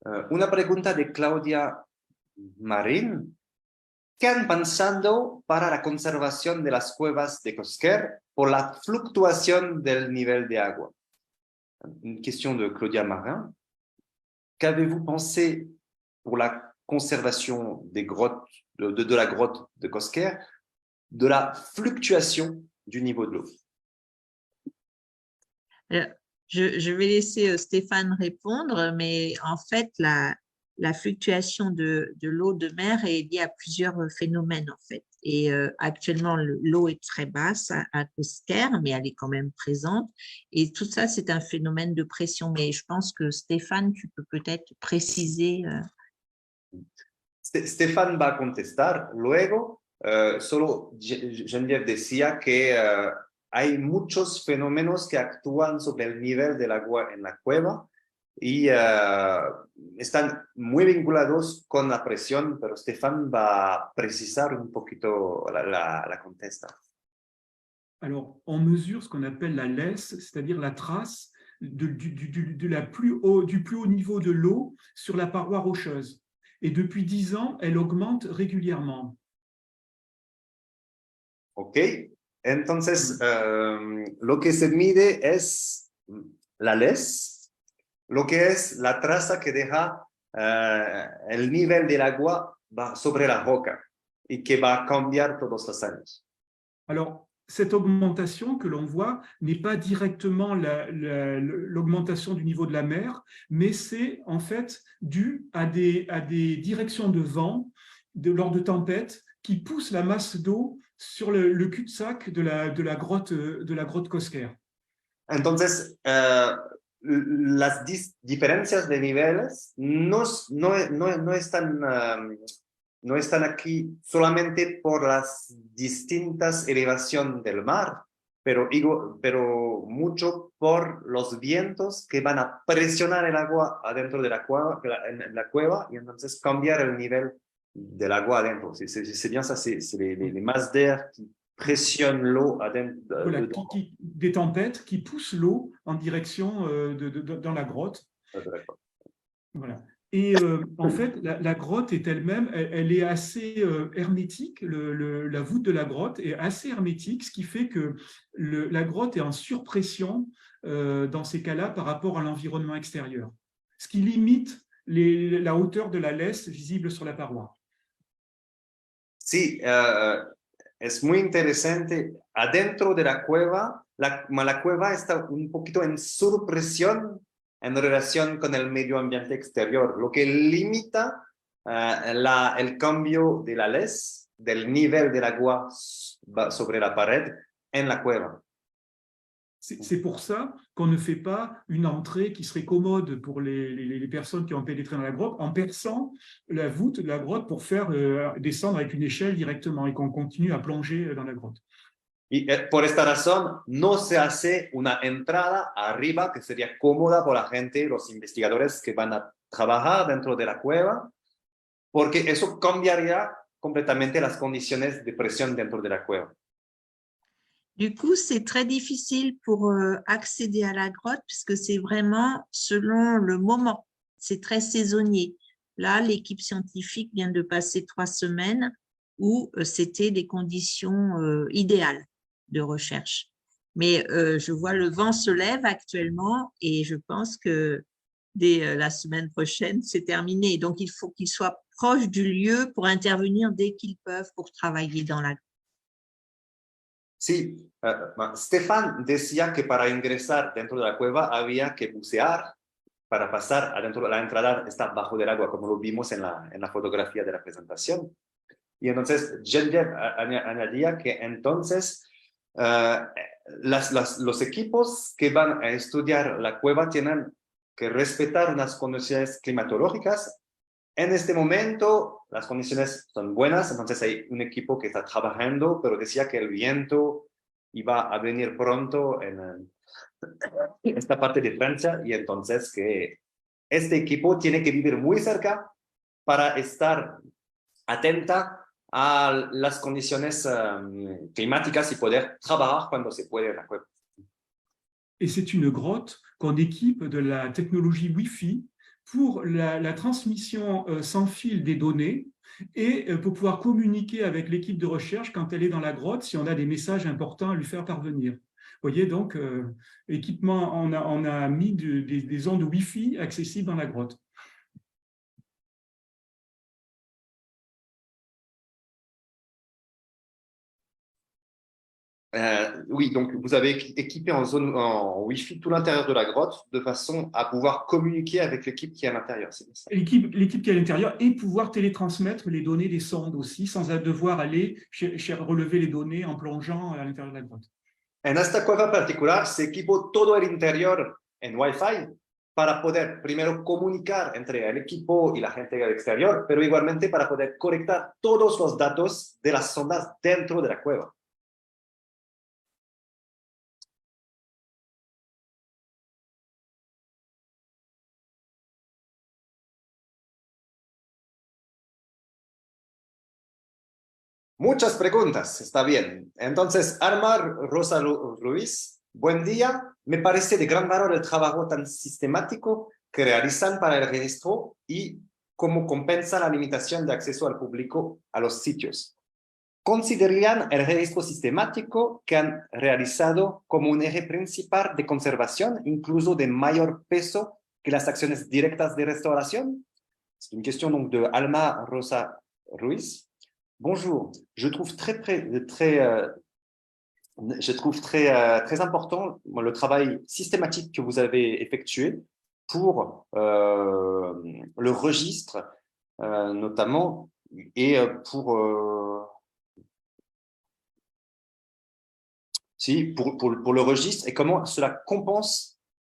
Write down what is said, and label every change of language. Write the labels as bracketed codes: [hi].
[es] una pregunta de Claudia Marín. ¿Qué han pensado para la conservación de las cuevas de Cosquer por la fluctuación del nivel de agua? [fr] Une question de Claudia Marin. Qu'avez-vous pensé pour la conservation des grottes, de la grotte de Cosquer, de la fluctuation du niveau de l'eau? Je vais laisser Stéphane répondre, mais en fait, la fluctuation de l'eau de mer est liée à plusieurs phénomènes en fait. Et actuellement, l'eau est très basse à Cosquer, mais elle est quand même présente. Et tout ça, c'est un phénomène de pression. Mais je pense que Stéphane, tu peux peut-être préciser. [es] Stéphane va a contestar luego. Solo Geneviève decía que hay muchos fenómenos que actúan sobre el nivel del agua en la cueva y están muy vinculados con la presión, pero Stéphane va a precisar un poquito la contesta. [fr] Alors, on mesure ce qu'on appelle la laisse, c'est-à-dire la trace du plus haut niveau de l'eau sur la paroi rocheuse. et depuis 10 ans, elle augmente régulièrement. [es] Ok, entonces lo que se mide es la LES, lo que es la traza que deja el nivel del agua sobre la roca y que va a cambiar todos los años. [fr] Alors, cette augmentation que l'on voit n'est pas directement l'augmentation du niveau de la mer, mais c'est en fait dû à des directions de vent lors de tempêtes qui poussent la masse d'eau sur le cul-de-sac de la grotte Cosquer. [es] Entonces, las diferencias de niveles no están aquí solamente por las distintas elevaciones del mar, pero mucho por los vientos que van a presionar el agua adentro de la cueva, en la cueva, y entonces cambiar el nivel del agua adentro. [fr] C'est bien ça, c'est les masses d'air qui pressionnent l'eau adentro. Voilà, des tempêtes qui poussent l'eau en direction dans la grotte. Voilà. Et en fait, la grotte est elle-même, elle est assez hermétique, la voûte de la grotte est assez hermétique, ce qui fait que la grotte est en surpression dans ces cas-là par rapport à l'environnement extérieur, ce qui limite la hauteur de la laisse visible sur la paroi. [es] Sí, es muy interesante. Adentro de la cueva, la cueva está un poquito en surpresión en relación con el medio ambiente exterior, lo que limita el cambio de la LES, del nivel del agua sobre la pared en la cueva. [fr] C'est pour ça qu'on ne fait pas une entrée qui serait commode pour les personnes qui ont pénétré dans la grotte en perçant la voûte de la grotte pour faire descendre avec une échelle directement et qu'on continue à plonger dans la grotte. [es] Y por esta razón no se hace una entrada arriba que sería cómoda por la gente, los investigadores que van a trabajar dentro de la cueva, porque eso cambiaría completamente las condiciones de presión dentro de la cueva. [fr] Du coup, c'est très difficile pour accéder à la grotte puisque c'est vraiment selon le moment. C'est très saisonnier. Là, l'équipe scientifique vient de passer 3 semaines où c'était des conditions idéales de recherche. Mais je vois le vent se lève actuellement et je pense que dès la semaine prochaine, c'est terminé. Donc, il faut qu'ils soient proches du lieu pour intervenir dès qu'ils peuvent pour travailler dans la grotte. [es] Sí, Stefan decía que para ingresar dentro de la cueva había que bucear para pasar adentro. La entrada está bajo del agua, como lo vimos en la fotografía de la presentación. Y entonces Geneviève añadía que entonces los equipos que van a estudiar la cueva tienen que respetar unas condiciones climatológicas. En este momento las condiciones son buenas, entonces hay un equipo que está trabajando, pero decía que el viento iba a venir pronto en esta parte de Francia y entonces que este equipo tiene que vivir muy cerca para estar atenta a las condiciones climáticas y poder trabajar cuando se puede en la cueva. [fr] Et c'est une grotte qu'on équipe de la technologie Wi-Fi pour la transmission sans fil des données et pour pouvoir communiquer avec l'équipe de recherche quand elle est dans la grotte si on a des messages importants à lui faire parvenir. Vous voyez, donc, équipement, on a mis des ondes Wi-Fi accessibles dans la grotte. Oui, donc vous avez équipé en Wi-Fi tout l'intérieur de la grotte de façon à pouvoir communiquer avec l'équipe qui est à l'intérieur. L'équipe qui est à l'intérieur et pouvoir télétransmettre les données des sondes aussi sans devoir aller relever les données en plongeant à l'intérieur de la grotte. [es] En esta cueva particular se equipó todo el interior en Wi-Fi para poder primero comunicar entre el equipo y la gente del exterior, pero igualmente para poder conectar todos los datos de las sondas dentro de la cueva. Muchas preguntas, está bien. Entonces, Armar Rosa Ruiz, buen día. Me parece de gran valor el trabajo tan sistemático que realizan para el registro y cómo compensa la limitación de acceso al público a los sitios. Considerarían el registro sistemático que han realizado como un eje principal de conservación, incluso de mayor peso que las acciones directas de restauración? [fr] C'est une question donc de Alma Rosa Ruiz. Bonjour, je trouve très important le travail systématique que vous avez effectué pour le registre, notamment, et pour le registre, et comment cela compense